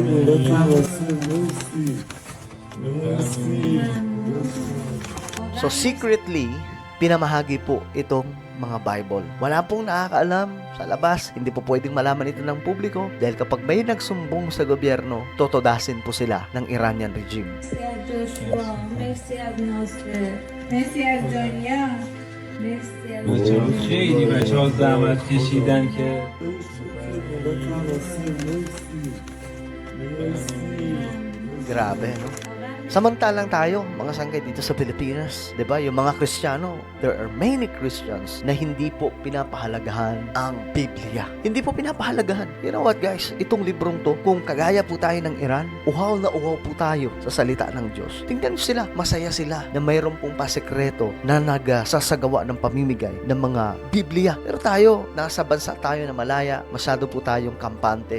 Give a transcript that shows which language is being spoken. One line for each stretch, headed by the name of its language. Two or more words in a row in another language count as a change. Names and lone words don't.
English: So secretly,
Filipino: pinamahagi po itong mga Bible. Wala pong nakakaalam sa labas. Hindi po pwedeng malaman ito ng publiko dahil kapag may nagsumbong sa gobyerno, totodasin po sila ng Iranian regime.
Persian: خیلی بچه‌ها زحمت کشیدن که
Filipino: Grabe, no? Samantalang tayo, mga sangkay dito sa Pilipinas, 'di ba? Yung mga Kristiyano,
English: there are many Christians
Filipino: na hindi po pinapahalagahan ang Biblia. Hindi po pinapahalagahan.
English: You know what, guys?
Filipino: Itong librong to, kung kagaya po tayo ng Iran, uhaw na uhaw po tayo sa salita ng Diyos. Tingnan sila, masaya sila na mayroon pong pasekreto na nagsasagawa ng pamimigay ng mga Biblia. Pero tayo, nasa bansa tayo na malaya, masyado po tayong kampante.